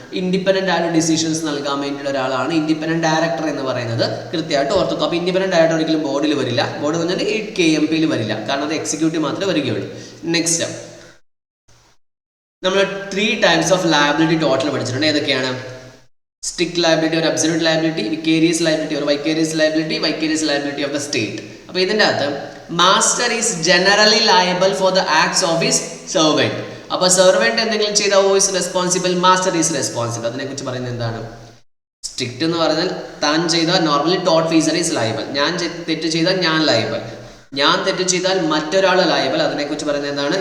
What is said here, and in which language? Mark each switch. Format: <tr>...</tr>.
<ml>Independent ആയിട്ട് decisions നൽകാൻ വേണ്ടിയുള്ള ഒരാളാണ് ഇൻഡിപെൻഡന്റ് ഡയറക്ടർ എന്ന് പറയുന്നത്. കൃത്യമായിട്ട് ഓർത്തുക. അപ്പോൾ ഇൻഡിപെൻഡന്റ് ഡയറക്ടർ ഒരിക്കലും ബോർഡിൽ വരില്ല. ബോർഡ് പറഞ്ഞാൽ KMPയിൽ വരില്ല, കാരണം അത് എക്സിക്യൂട്ടീവ് മാത്രമേ വരികയുള്ളൂ. നെക്സ്റ്റ് നമ്മൾ 3 ടൈപ്സ് ഓഫ് ലയബിലിറ്റി ടോട്ടൽ പഠിച്ചിട്ടുണ്ട്. ഏതൊക്കെയാണ്?</ml> <en>Strict liability or absolute liability, vicarious liability or vicarious liability of the state.</en> <ml>അപ്പോൾ ഇതിൻ്റെ അകത്ത്</ml> <en>Master is generally liable for the acts of his servant.</en> <ml>അപ്പോൾ സെർവൻറ്റ് എന്തെങ്കിലും ചെയ്താൽ</ml> <en>Who is responsible? Master is responsible.</en> <ml>അതിനെക്കുറിച്ച് പറയുന്നത് എന്താണ്? സ്ട്രിക്റ്റ് എന്ന് പറഞ്ഞാൽ താൻ ചെയ്താൽ നോർമലി ടോട്ട് ഫീസർ ഈസ് ലയബിൾ. ഞാൻ തെറ്റ് ചെയ്താൽ ഞാൻ ലയബിൾ. ഞാൻ തെറ്റ് ചെയ്താൽ മറ്റൊരാൾ ലയബിൾ. അതിനെക്കുറിച്ച് പറയുന്നത് എന്താണ്?</ml>